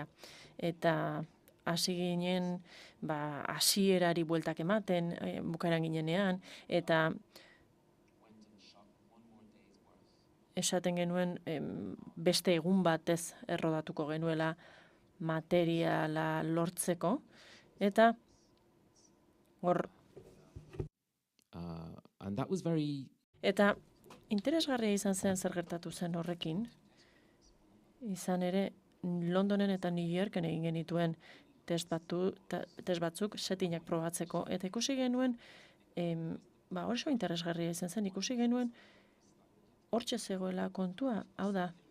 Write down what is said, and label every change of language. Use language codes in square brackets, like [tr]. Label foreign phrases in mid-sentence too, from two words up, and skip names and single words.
[eu] Eta hasi ginen, hasierari bueltak ematen, bukaeran ginenean, eta esaten genuen beste egun batez errodatuko genuela materiala lortzeko, eta hor... [en] and that was very... [eu] Eta interesgarria izan zen zer gertatu zen horrekin, izan ere Londonen eta New Yorken egin genituen test batzuk setinak probatzeko, eta ikusi genuen, oso interesgarria izan zen, ikusi genuen hortxe zegoela kontua, hau da,